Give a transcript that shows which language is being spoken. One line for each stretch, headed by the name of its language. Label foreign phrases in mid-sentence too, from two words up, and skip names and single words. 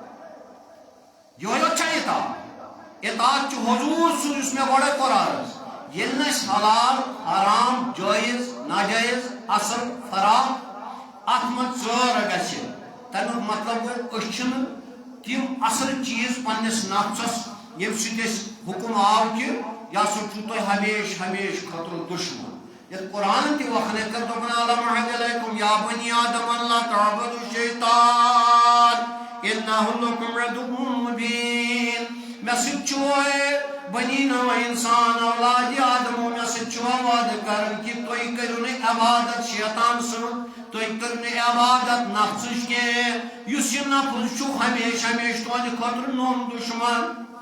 Kashmiri: یِہوٚے یوت چھےٚ اطاعت اطاعت چھُ حضوٗر سُنٛد یُس مےٚ گۄڈے کوٚر عرض ییٚلہِ نہٕ اَسہِ حلال حرام جٲیز ناجٲیز اصل حرام اتھ منٛز ژٲر گژھِ تمیُک مطلب گوٚو أسۍ چھِنہٕ تِم اصل چیٖز پننِس نفسس ییٚمہِ سۭتۍ اَسہِ حُکم آو کہِ یہ سا چھو تۄہہِ ہمیشہ ہمیشہ خٲطرٕ دشمن یتھ قرآن تہِ وخنے کر دوٚپُن
Arabic: الم اعد علیکم یا بنی آدم لا تعبدوا الشیطان انه لکم عدو مبین
Kashmiri: مےٚ سۭتۍ چھُ بنی نو انسان اولاد آدمو مےٚ سۭتۍ چھُ وعدٕ کران کہِ تُہۍ کٔرِو نہٕ عبادت شیطان سٕنٛز تُہۍ کٔرِو نہٕ عبادت نفسٕچ کینٛہہ یُس یہِ نفس چھُ ہمیشہ ہمیشہ تُہنٛدِ خٲطرٕ نوٚم دشمن